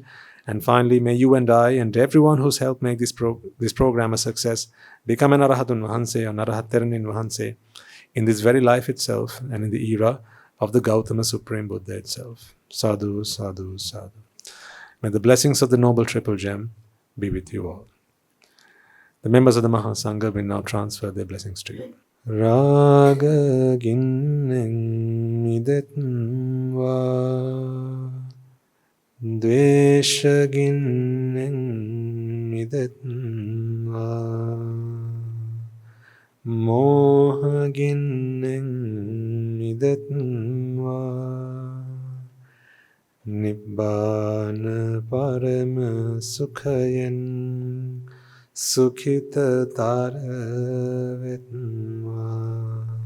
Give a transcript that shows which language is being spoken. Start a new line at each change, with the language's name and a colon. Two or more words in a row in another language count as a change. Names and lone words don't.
English: And finally, may you and I and everyone who's helped make this program a success become an
Sinhala: අරහතුන් වහන්සේ
English: or
Sinhala: අරහත් තෙරණින් වහන්සේ
English: in this very life itself and in the era of the Gautama Supreme Buddha itself.
Punjabi: Sadhu, sadhu, sadhu.
English: May the blessings of the Noble Triple Gem be with you all. The members of the Mahasangha will now transfer their blessings to you.
Sinhala: රාග ගින්නෙන් මිදෙත්වා, ද්වේෂ ගින්නෙන් මිදෙත්වා, මෝහ ගින්නෙන් මිදෙත්වා, නිබ්බාන පරම සුඛයං සුඛිත තරවෙත්මා.